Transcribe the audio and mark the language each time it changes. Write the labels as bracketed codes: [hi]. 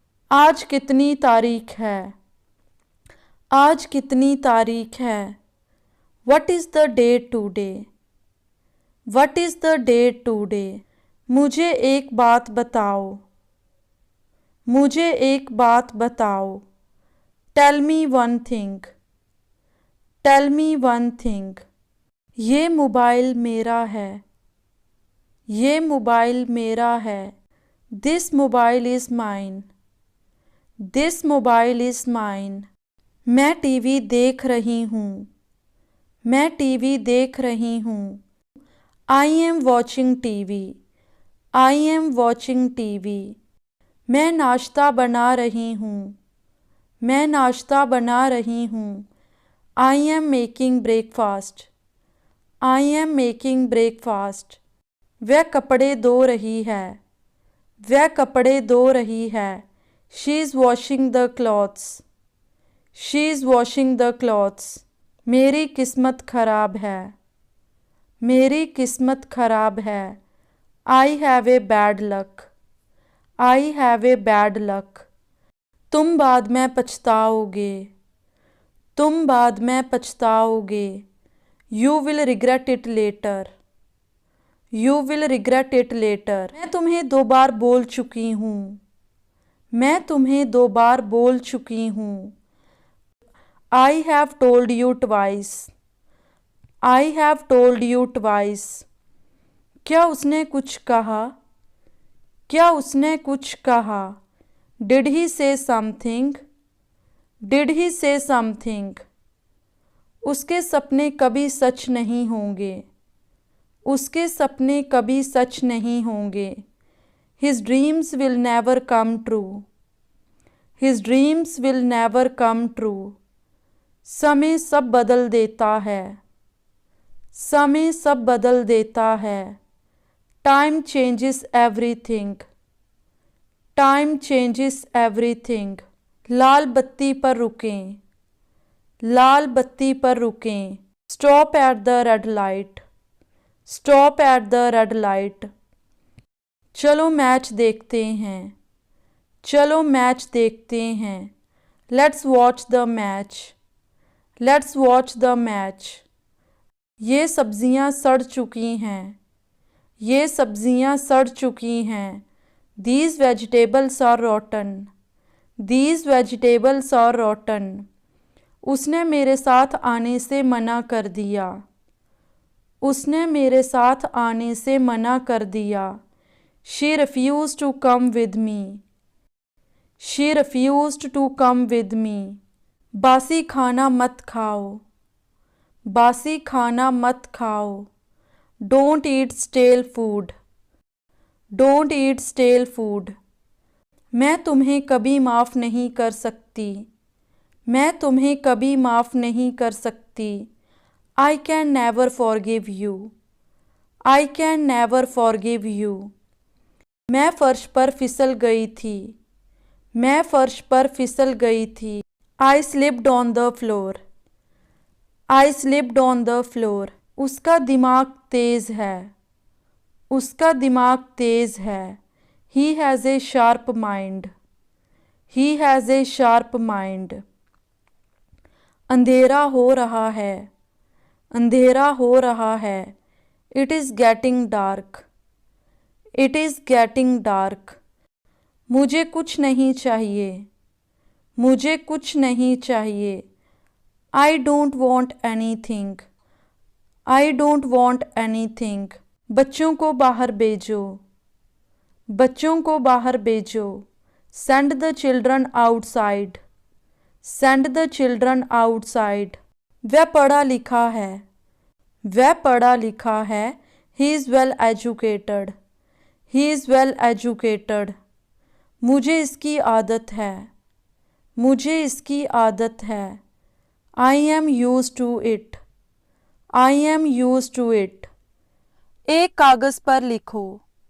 [hi] आज कितनी तारीख है, आज कितनी तारीख है। [en] What is the date today? What is the date today? [hi] मुझे एक बात बताओ, मुझे एक बात बताओ। [en] Tell me one thing, tell me one thing। [hi] ये मोबाइल मेरा है, ये मोबाइल मेरा है। [en] This mobile is mine, this mobile is mine। [hi] मैं टीवी देख रही हूँ, मैं टीवी देख रही हूँ। [en] I am watching TV, I am watching TV। [hi] मैं नाश्ता बना रही हूँ, मैं नाश्ता बना रही हूँ। [en] I am making breakfast, I am making breakfast। [hi] वह कपड़े धो रही है, वह कपड़े धो रही है। [en] She is washing the clothes, she is washing the clothes। [hi] मेरी किस्मत खराब है, मेरी किस्मत खराब है। [en] I have a bad luck, I have a bad luck। [hi] तुम बाद में पछताओगे, तुम बाद में पछताओगे। [en] You will regret it later, you will regret it later। [hi] मैं तुम्हें 2 बार बोल चुकी हूँ, मैं तुम्हें 2 बार बोल चुकी हूँ। [en] I have told you twice, I have told you twice। [hi] क्या उसने कुछ कहा, क्या उसने कुछ कहा। [en] Did he say something, did he say something। [hi] उसके सपने कभी सच नहीं होंगे, उसके सपने कभी सच नहीं होंगे। [en] His dreams will never come true, his dreams will never come true। [hi] समय सब बदल देता है, समय सब बदल देता है। [en] Time changes everything, time changes everything। [hi] लाल बत्ती पर रुकें, लाल बत्ती पर रुकें। [en] Stop at the red light, stop at the red light। [hi] चलो मैच देखते हैं, चलो मैच देखते हैं। [en] Let's watch the match, let's watch the match। [hi] ये सब्जियां सड़ चुकी हैं, ये सब्जियां सड़ चुकी हैं। [en] These vegetables are rotten, these vegetables are rotten। [hi] उसने मेरे साथ आने से मना कर दिया, उसने मेरे साथ आने से मना कर दिया। [en] She refused to come with me, she refused to come with me। [hi] बासी खाना मत खाओ, बासी खाना मत खाओ। [en] Don't eat stale food, don't eat stale food। [hi] मैं तुम्हें कभी माफ़ नहीं कर सकती, मैं तुम्हें कभी माफ़ नहीं कर सकती। [en] I can never forgive you, I can never forgive you। [hi] मैं फर्श पर फिसल गई थी, मैं फर्श पर फिसल गई थी। [en] I slipped on the floor, I slipped on the floor। [hi] उसका दिमाग तेज़ है, उसका दिमाग तेज़ है। [en] He has a sharp mind, he has a sharp mind। [hi] अंधेरा हो रहा है, अंधेरा हो रहा है। [en] It is getting dark, it is getting dark। [hi] मुझे कुछ नहीं चाहिए, मुझे कुछ नहीं चाहिए। [en] I don't want anything, I don't want anything। [hi] बच्चों को बाहर भेजो, बच्चों को बाहर भेजो। [en] Send the children outside, send the children outside। [hi] वह पढ़ा लिखा है, वह पढ़ा लिखा है। [en] He is well educated, he is well educated। [hi] मुझे इसकी आदत है, मुझे इसकी आदत है। [en] I am used to it, I am used to it। [hi] एक कागज़ पर लिखो,